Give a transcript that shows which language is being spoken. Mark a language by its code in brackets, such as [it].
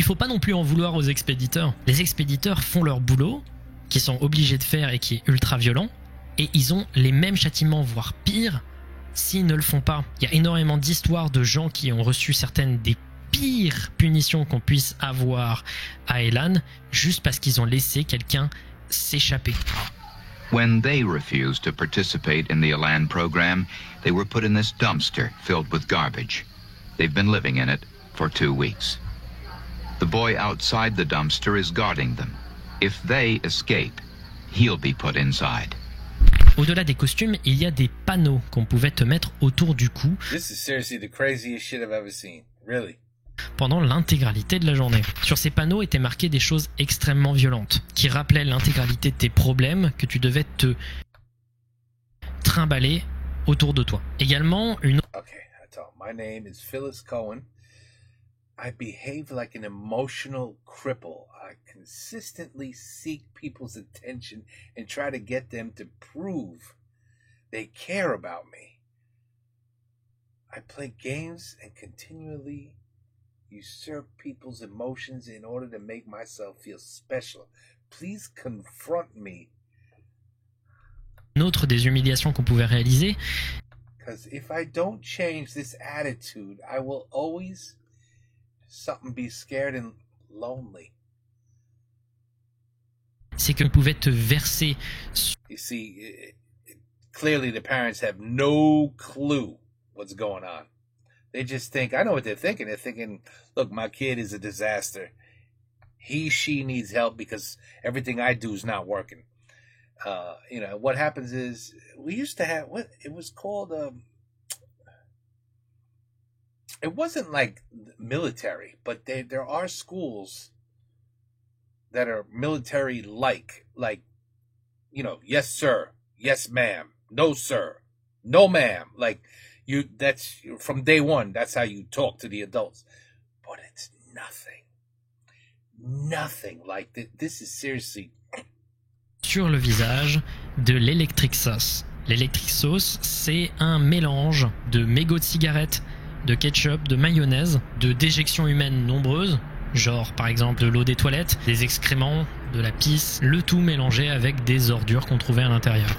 [fr] Puis il faut pas non plus en vouloir aux expéditeurs. Les expéditeurs font leur boulot, qu'ils sont obligés de faire et qui est ultra violent, et ils ont les mêmes châtiments, voire pire, s'ils ne le font pas. Il y a énormément d'histoires de gens qui ont reçu certaines des pires punitions qu'on puisse avoir à Elan, juste parce qu'ils ont laissé quelqu'un s'échapper. [en] When they refused to participate in the Elan program, they were put in this dumpster filled with garbage. They've been living in it for 2 weeks. The boy outside the dumpster is guarding them. If they escape, he'll be put inside. [fr] Au-delà des costumes, il y a des panneaux qu'on pouvait te mettre autour du cou. [en] This is seriously the craziest shit I've ever seen. Really. [fr] Pendant l'intégralité de la journée. Sur ces panneaux étaient marquées des choses extrêmement violentes, qui rappelaient l'intégralité de tes problèmes que tu devais te trimballer autour de toi. Également, une... [en] Okay, that's all. My name is Phyllis Cohen. I behave like an emotional cripple. I consistently seek people's attention and try to get them to prove they care about me. I play games and continually usurp people's emotions in order to make myself feel special. Please confront me. [fr] Une autre des humiliations qu'on pouvait réaliser. [en] Because if I don't change this attitude, I will always be scared and lonely. [fr] C'est qu'on pouvait te verser. [en] You see, clearly the parents have no clue what's going on. They just think, I know what they're thinking. They're thinking, look, my kid is a disaster. She needs help because everything I do is not working. What happens is we used to have what it was called. It wasn't like military, but there are schools that are military-like, yes, sir, yes, ma'am, no, sir, no, ma'am, that's from day one. That's how you talk to the adults. But it's nothing like this. This is seriously. [fr] Sur le visage de l'electric sauce. L'electric sauce, c'est un mélange de mégots de cigarettes, de ketchup, de mayonnaise, de déjections humaines nombreuses, genre par exemple de l'eau des toilettes, des excréments, de la pisse, le tout mélangé avec des ordures qu'on trouvait à l'intérieur.